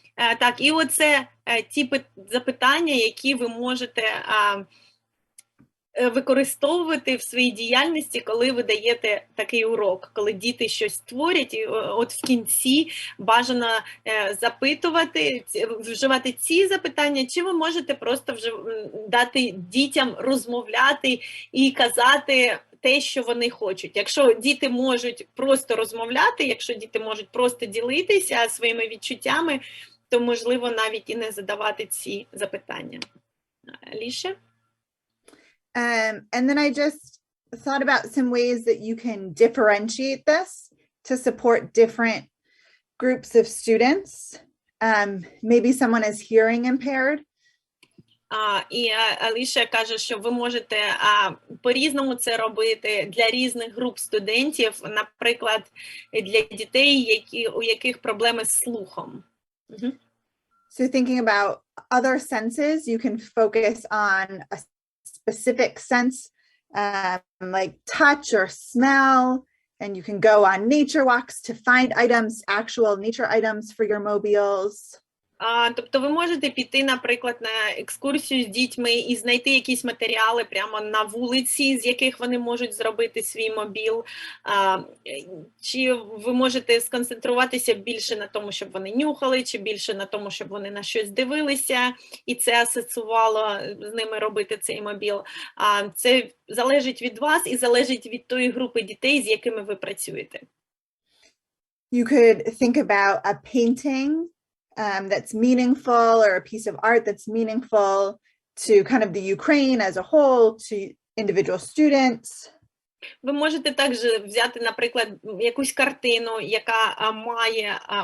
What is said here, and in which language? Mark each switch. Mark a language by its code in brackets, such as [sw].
[uk] Так, і оце ті запитання, які ви можете використовувати в своїй діяльності, коли ви даєте такий урок, коли діти щось творять, і от в кінці бажано запитувати, вживати ці запитання, чи ви можете просто дати дітям розмовляти і казати те, що вони хочуть. Якщо діти можуть просто розмовляти, якщо діти можуть просто ділитися своїми відчуттями, то можливо навіть і не задавати ці запитання. Аліша? [en] And then I just thought about some ways that you can differentiate this to support different groups of students. Maybe someone is hearing impaired. [uk] І Аліша каже, що ви можете по-різному це робити для різних груп студентів, наприклад, для дітей, у яких проблеми з слухом. [en] So thinking about other senses, you can focus on a specific sense, like touch or smell, and you can go on nature walks to find items, actual nature items for your mobiles. [uk] Тобто ви можете піти, наприклад, на екскурсію з дітьми і знайти якісь матеріали прямо на вулиці, з яких вони можуть зробити свій мобіл. Чи ви можете сконцентруватися більше на тому, щоб вони нюхали, чи більше на тому, щоб вони на щось дивилися, і це асоціювало з ними робити цей мобіл. Це залежить від вас і залежить від тої групи дітей, з якими ви працюєте. [en] You could think about a painting that's meaningful, or a piece of art that's meaningful to kind of the Ukraine as a whole, to individual students. [uk] Ви можете також взяти, наприклад, якусь картину, яка має,